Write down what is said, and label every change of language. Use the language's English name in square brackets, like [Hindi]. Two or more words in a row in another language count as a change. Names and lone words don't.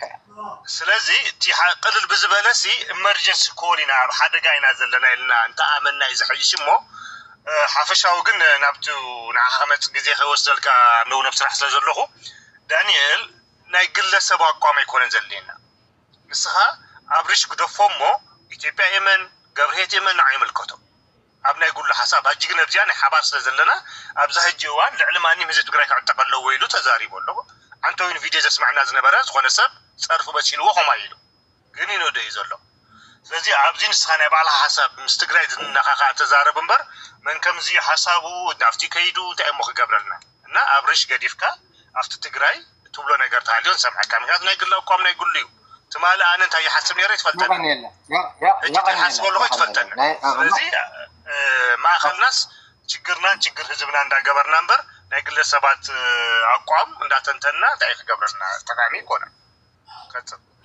[Tigrinya] ስለዚ እቲ ቅልል ብዝበለሲ [English] emergency call [Tigrinya] ኢና ኣብ ሓደጋ ኢና ዘለና ኢልና እንተኣመና እዩ ዝሕይሽ እሞ ሓፈሻዊ ግን ናብቲ ንዓኻ ከመፅእ ግዜ ከይወስደልካ ንውነብ ስራሕ ስለ ዘለኹ ዳንኤል ናይ ግለሰብ ኣቋም ኣይኮነን ዘድልየና ንስኻ ኣብርሽ ግደፎ እሞ ኢትዮጵያ የመን ገብርሄት የመን ንዓ ይምልከቶ ኣብ ናይ ጉሉ ሓሳብ ሕጂ ግን ኣብዚኣ ናይ ሓባር ስለ ዘለና ኣብዛ ሕጂ እዋን ልዕሊ ማንም ህዝቢ ትግራይ ክዕጠቕ ኣለዎ ኢሉ ተዛሪቡ ኣሎ አንተ ወይን ቪዲዮ ዘስማዕና ዝነበረ ዝኾነ ሰብ ፀርፉ በሲልዎ ኸማ ኢሉ ግን ይኖደ እዩ ዘሎ ስለዚ ኣብዚ ንስኻ ናይ ባዕልኻ ሓሳብ ምስ ትግራይ ዝነኻኻ ተዛረብ እምበር መን ከምዚ ሓሳቡ ናብቲ ከይዱ እንታይ እሞ ክገብረልና እና ኣብርሽ ገዲፍካ ኣብቲ ትግራይ ትብሎ ነገር ተሃልዮ ንሰምዐካ ምክንያቱ ናይ ግሊ ኣቋም ናይ ጉሉ እዩ ትማሊ ኣነ እንታይ ይሓስብ ነይረ ይትፈልጠኒ ሕጂ ሓስብ ኣለኹ ይትፈልጠኒ ስለዚ ማእኸልናስ ችግርናን ችግር ህዝብና እንዳገበርና እምበር ናይ ግለሰባት ኣቋም እንዳተንተና እንታይ ክገብረልና ጠቃሚ ይኮነ ቀፅል